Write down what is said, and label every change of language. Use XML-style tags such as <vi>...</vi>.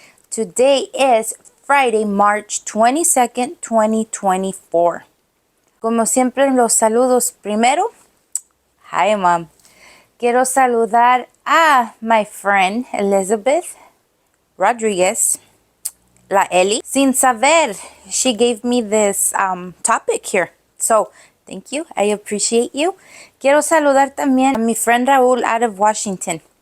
<en>Today is Friday, March 22nd, 2024.</en> <es>Como siempre, los saludos primero.</es> <en>Hi, Mom.</en> <es>Quiero saludar a</es> <en>my friend Elizabeth Rodriguez, La Eli.</en> <es>Sin saber,</es> <en>she gave me this topic here. So, thank you. I appreciate you.</en> <es>Quiero saludar también a mi friend Raúl</es> <en>out of</en> <es>Washington.</es>